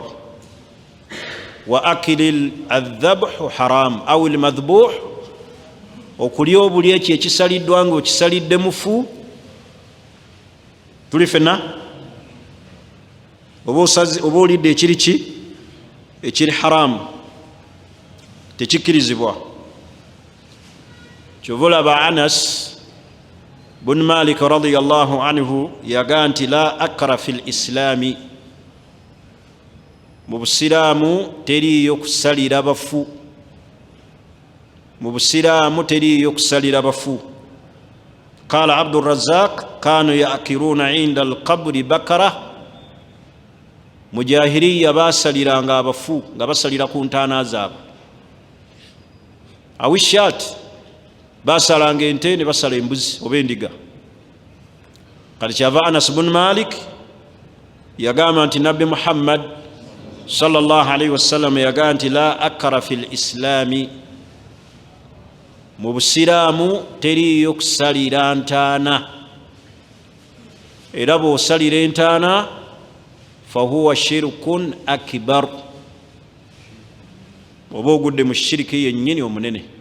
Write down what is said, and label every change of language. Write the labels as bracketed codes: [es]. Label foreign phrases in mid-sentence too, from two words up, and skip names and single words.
[ar] وأكل الذبح حرام أو المذبوح, [lg] okulya obuli ekyo ekisaliddwa nga okisalidde mufu. Tuli ffenna oba olidde ekiri ki ekiri haramu, tekikkirizibwa. Kyova olaba Anas bun Malik [ar] رضي الله عنه [lg] yagaa nti [ar] لا عقر في الإسلام, [lg] mu busiraamu teriiyo kusalira bafu, mu busiraamu teriiyo kusalira bafu. [ar] قال عبد الرزاق كانوا يعقرون عند القبر بقرة, [lg] mu jahiliya basaliranga abafu nga basalira ku ntaana zaabwe. Awishat basalanga ente ne basala embuzi oba endiga. Kati kyava Anas bun Malik yagamba nti Nabbi Muhammad [ar] صلى الله عليه وسلم [lg] yagamba nti [ar] لا عقر في الإسلام, [lg] mu busiraamu teriiyo kusalira ntaana, era bw'osalira entaana [ar] فهو شرك أكبر, [lg] oba ogudde mu shiriki yennyini omunene.